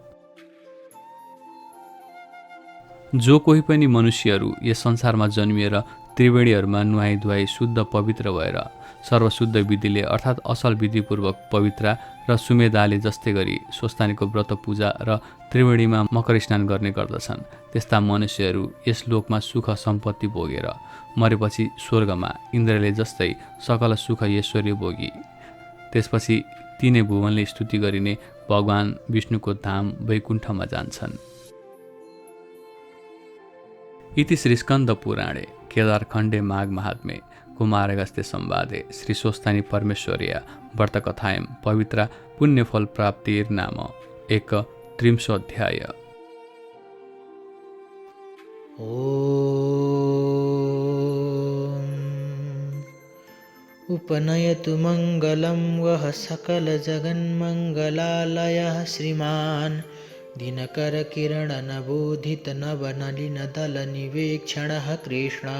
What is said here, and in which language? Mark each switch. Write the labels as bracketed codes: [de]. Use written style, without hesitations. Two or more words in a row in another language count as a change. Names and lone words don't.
[ne] जो कोही पनि मनुष्यहरू यस संसारमा जन्मिएर त्रिवेणीहरूमा नुहाई धुवाई शुद्ध पवित्र भएर सर्वशुद्ध विधिले अर्थात् असल विधिपूर्वक पवित्र र सुमेधाले जस्तै गरी स्वस्थानीको व्रत पूजा र त्रिवेणीमा मकर स्नान गर्ने गर्दछन्। त्यस्ता मनुष्यहरू यस लोकमा सुख सम्पत्ति भोगेर मरेपछि स्वर्गमा इन्द्रले जस्तै सकल सुख ऐश्वर्य भोगी त्यसपछि तिनै भुवनले स्तुति गरिने भगवान विष्णुको धाम वैकुण्ठमा जान्छन्। [sa] इति श्रीस्कन्द पुराणे केदारखण्डे माघ महात्म्ये कुमारगस्त्य संवादे श्री स्वस्थानी परमेश्वर्या व्रतकथायां पवित्र पुण्यफल प्राप्तिर्नाम 31 उपनयतु मङ्गलं वः सकलजगन्मङ्गलालयः श्रीमान् दिनकरकिरणनबोधितनवनलिनदलनिवेक्षणः कृष्णः